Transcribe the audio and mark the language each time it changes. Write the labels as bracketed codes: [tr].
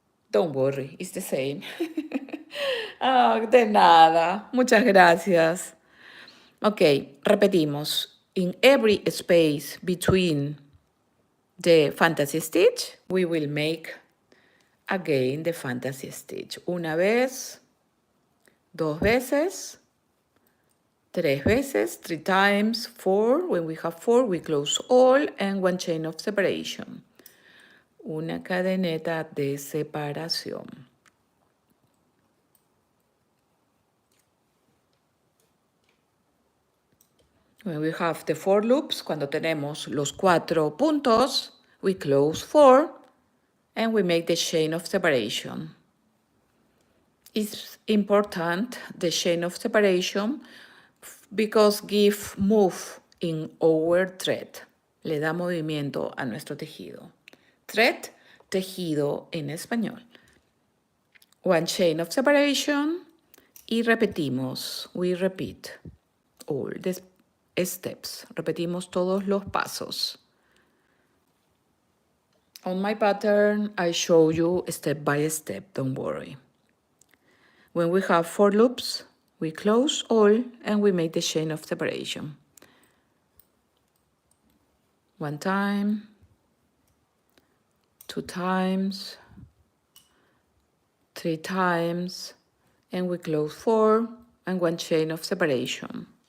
[en] Don't worry, it's the same. Oh, [es] de nada. Muchas gracias. Ok, repetimos. [en] In every space between the fantasy stitch, we will make again the fantasy stitch. [es] Una vez, dos veces, tres veces, [en] 3 times, [es] 4. [en] When we have 4, we close all and one chain of separation. [es] Una cadeneta de separación. [en] When we have the 4 loops, [es] cuando tenemos los 4 puntos, [en] we close 4 and we make the chain of separation. It's important, the chain of separation, because give move in our thread. [es] Le da movimiento a nuestro tejido. Thread, tejido en español. [en] One chain of separation [es] y repetimos. [en] We repeat all the steps. [es] Repetimos todos los pasos. [en] On my pattern, I show you step by step, don't worry. When we have 4 loops, we close all and we make the chain of separation. One time, 2 times, 3 times, and we close 4 and one chain of separation.